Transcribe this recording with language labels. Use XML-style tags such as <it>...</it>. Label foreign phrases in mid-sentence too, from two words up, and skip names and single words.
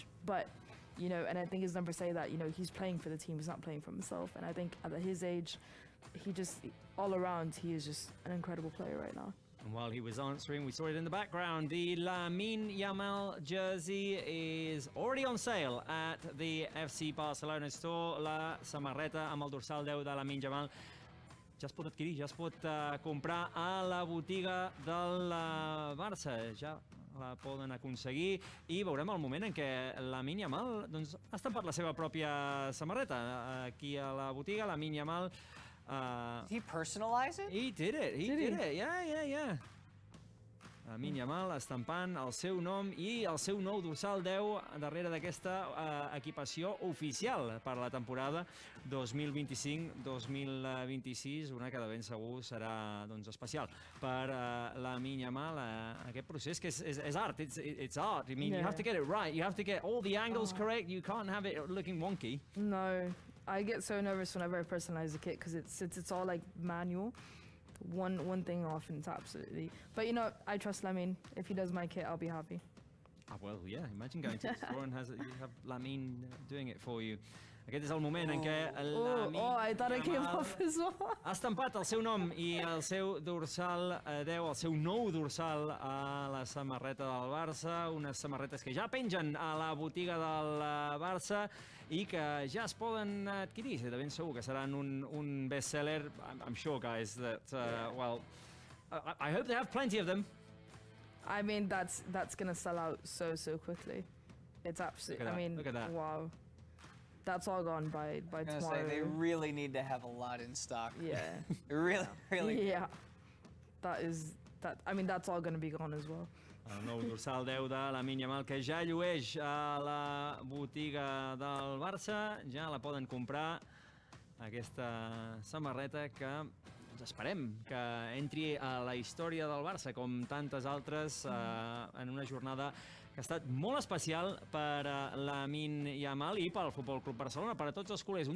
<en>But, you know, and I think his numbers say that, you know, he's playing for the team, he's not playing for himself. And I think at his age, he just, all around, he is just an incredible player right now. And while he was answering, we saw it in the background. The Lamine Yamal jersey is already on sale at the FC Barcelona store.</en> <ca>La samarreta amb el dorsal 10 de Lamine Yamal ja es pot adquirir, ja es pot comprar a la botiga del Barça. Ja la poden aconseguir i veurem el moment en què Lamine Yamal doncs, ha estampat la seva pròpia samarreta. Aquí a la botiga, Lamine Yamal...</ca> <en>Did he personalize it? He did it. Yeah.</en> <ca>Lamine Yamal estampant el seu nom i el seu nou dorsal 10 darrere d'aquesta equipació oficial per la temporada 2025-2026, una que de ben segur serà doncs, especial per Lamine Yamal. Aquest procés que és art,</ca> <en>it's art. I mean, you have to get it right, you have to get all the angles correct, you can't have it looking wonky. No, I get so nervous whenever I personalize the kit because it's all like manual. One thing off and it's absolutely... But you know, I trust Lamine. If he does my kit, I'll be happy. Well, yeah, imagine going to the store and you have Lamine doing it for you.</en> <ca>Aquest és el moment en què Lamine</ca> <en>I thought it came off as well.</en> <ca>Ha estampat el seu nom i el seu dorsal 10, el seu nou dorsal a la samarreta del Barça, unes samarretes que ja pengen a la botiga del Barça i que ja es poden adquirir. De ben segur que seran un bestseller.</ca> <en>I'm sure, guys, that, well, I hope they have plenty of them. I mean, that's going to sell out so quickly. It's absolutely, I mean, look at that. Wow. That's all gone by tomorrow. Say, they really need to have a lot in stock. Yeah. really. Yeah. I mean, that's all going to be gone as well.</en> <ca>El nou dorsal 10 de Lamine Yamal que ja llueix a la botiga del Barça. Ja la poden comprar, aquesta samarreta que esperem que entri a la història del Barça, com tantes altres, en una jornada que ha estat molt especial per a Lamine Yamal i pel Futbol Club Barcelona, per a tots els culers.</ca>